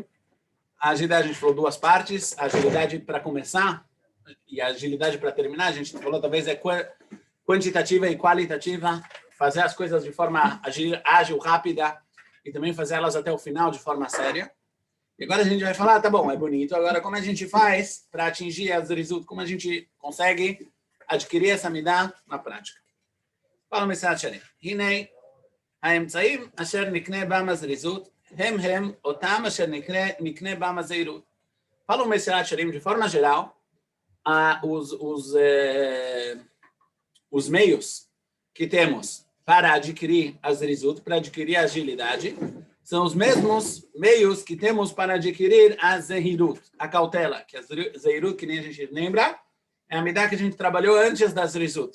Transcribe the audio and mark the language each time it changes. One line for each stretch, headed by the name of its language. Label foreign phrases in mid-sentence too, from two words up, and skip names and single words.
Portuguese: A agilidade, a gente falou duas partes, a agilidade para começar e a agilidade para terminar, a gente falou talvez é quantitativa e qualitativa, fazer as coisas de forma ágil, rápida, e também fazer elas até o final de forma séria. E agora a gente vai falar, tá bom, é bonito, agora como a gente faz para atingir as Zrizut, como a gente consegue adquirir essa midah na prática. Fala o Message Sharim.
Hebrew: Hinei, האמצעים אשר נקנה בם הזריזות, הם אותם אשר נקנה בם הזהירות.
Portuguese: Fala o Message Sharim, de forma geral, os meios que temos para adquirir a Zrizut, para adquirir a agilidade, são os mesmos meios que temos para adquirir a Zehirut, a cautela, que a Zehirut, que nem a gente lembra, é a midah que a gente trabalhou antes da Zrizut.